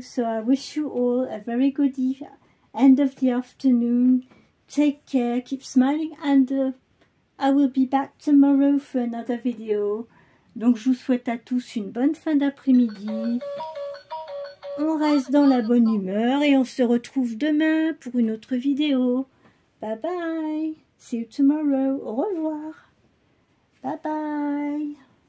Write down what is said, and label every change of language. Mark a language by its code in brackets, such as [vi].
[en] So I wish you all a very good end of the afternoon. Take care, keep smiling, and I will be back tomorrow for another video. [fr] Donc je vous souhaite à tous une bonne fin d'après-midi. On reste dans la bonne humeur et on se retrouve demain pour une autre vidéo. [en] Bye bye. See you tomorrow. [fr] Au revoir. [en] Bye bye.